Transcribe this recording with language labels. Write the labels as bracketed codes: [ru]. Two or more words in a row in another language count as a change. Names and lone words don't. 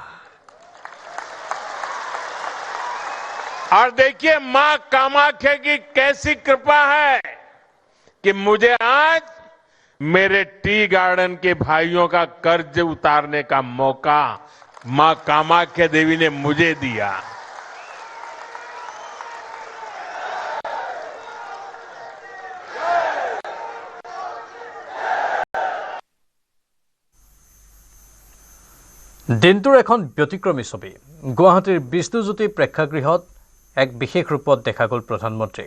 [hi] और देखिए मां कामाख्या की कैसी कृपा है कि मुझे आज मेरे [en] tea garden [hi] के भाइयों का कर्ज उतारने का मौका मां कामाख्या देवी ने मुझे दिया। [as] দিনটোৰ এখন ব্যতিক্ৰমী ছবি গুৱাহাটীৰ বিষ্ণুজ্যোতি প্ৰেক্ষাগৃহত এক বিশেষ ৰূপত দেখা গ'ল প্ৰধানমন্ত্ৰীক।